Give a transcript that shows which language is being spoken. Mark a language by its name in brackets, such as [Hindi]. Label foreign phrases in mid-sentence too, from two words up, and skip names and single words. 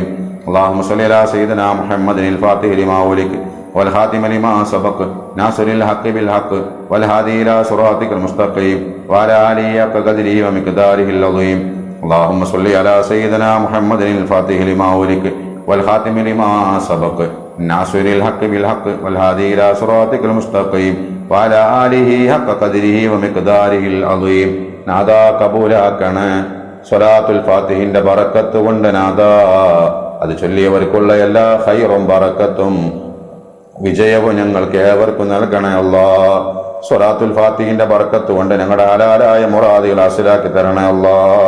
[Arabic] اللهم صل على سيدنا محمد الفاتح لما أغلق والخاتم لما سبق ناصر الحق بالحق والهادي إلى صراطك المستقيم وعلى آله حق قدره ومقداره العظيم. اللهم صل على سيدنا محمد الفاتح لما أغلق والخاتم لما سبق ناصر الحق بالحق والهادي إلى صراطك المستقيم وعلى آله حق قدره ومقداره العظيم. [Malayalam] നാദാ കബൂലാക്കണേ. സ്വലാത്തുൽ ഫാത്തിഹിന്റെ ബറക്കത്ത് കൊണ്ട് നാദാ അത് ചൊല്ലിയവർക്കുള്ള എല്ലാ ഖൈറും ബറക്കത്തും വിജയവും ഞങ്ങൾക്ക് ഏവർക്കും നൽകണേ അല്ലാഹ്. സ്വലാത്തുൽ ഫാത്തിഹിന്റെ ബറക്കത്ത് കൊണ്ട് ഞങ്ങളുടെ ഹലാലായ മുറാദുകൾ ഹാസിലാക്കി തരണേ അല്ലാഹ്.